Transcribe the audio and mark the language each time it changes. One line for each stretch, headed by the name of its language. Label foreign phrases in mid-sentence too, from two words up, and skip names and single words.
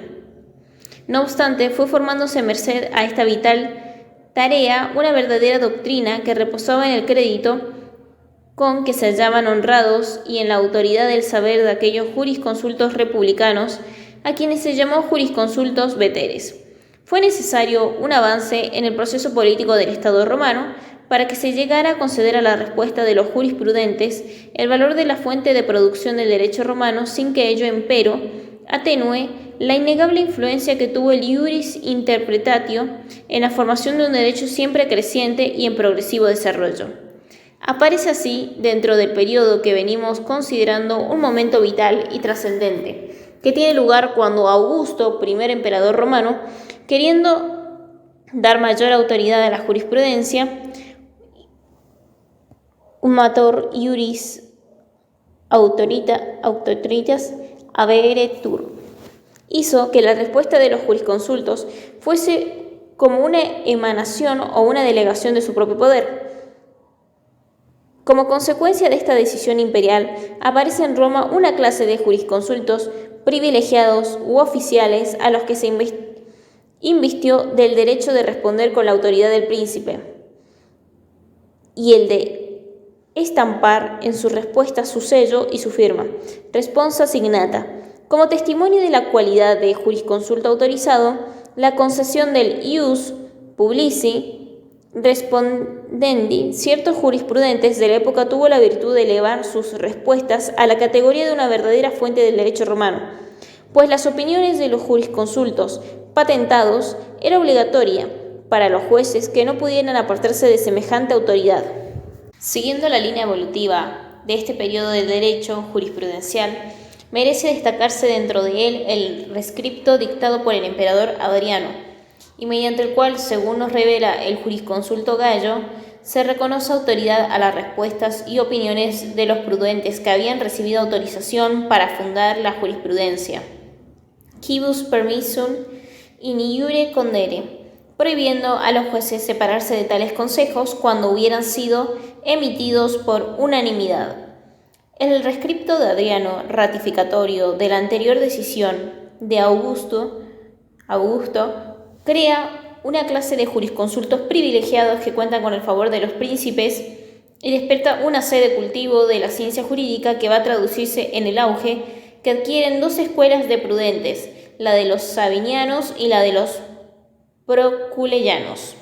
Spanish: No obstante, fue formándose merced a esta vital tarea una verdadera doctrina que reposaba en el crédito con que se hallaban honrados y en la autoridad del saber de aquellos jurisconsultos republicanos, a quienes se llamó jurisconsultos veteres. Fue necesario un avance en el proceso político del Estado romano para que se llegara a conceder a la respuesta de los jurisprudentes el valor de la fuente de producción del derecho romano, sin que ello, empero, atenúe la innegable influencia que tuvo el
Latin: iuris interpretatio
Spanish: en la formación de un derecho siempre creciente y en progresivo desarrollo. Aparece así, dentro del periodo que venimos considerando, un momento vital y trascendente, que tiene lugar cuando Augusto, primer emperador romano, queriendo dar mayor autoridad a la jurisprudencia,
Latin: un mator iuris autoritas haberetur,
Spanish: hizo que la respuesta de los jurisconsultos fuese como una emanación o una delegación de su propio poder. Como consecuencia de esta decisión imperial, aparece en Roma una clase de jurisconsultos privilegiados u oficiales a los que se invistió del derecho de responder con la autoridad del príncipe y el de estampar en su respuesta su sello y su firma,
Latin: responsa signata.
Spanish: Como testimonio de la cualidad de jurisconsulto autorizado, la concesión del
Latin: ius publici respondendi,
Spanish: ciertos jurisprudentes de la época tuvo la virtud de elevar sus respuestas a la categoría de una verdadera fuente del derecho romano, pues las opiniones de los jurisconsultos patentados era obligatoria para los jueces que no pudieran apartarse de semejante autoridad. Siguiendo la línea evolutiva de este periodo del derecho jurisprudencial, merece destacarse dentro de él el rescripto dictado por el emperador Adriano, y mediante el cual, según nos revela el jurisconsulto Gallo, se reconoce autoridad a las respuestas y opiniones de los prudentes que habían recibido autorización para fundar la jurisprudencia.
Latin: Quibus permissum in iure condere,
Spanish: prohibiendo a los jueces separarse de tales consejos cuando hubieran sido emitidos por unanimidad. El rescripto de Adriano, ratificatorio de la anterior decisión de Augusto, crea una clase de jurisconsultos privilegiados que cuentan con el favor de los príncipes y despierta una sed de cultivo de la ciencia jurídica que va a traducirse en el auge que adquieren dos escuelas de prudentes, la de los sabinianos y la de los proculeyanos.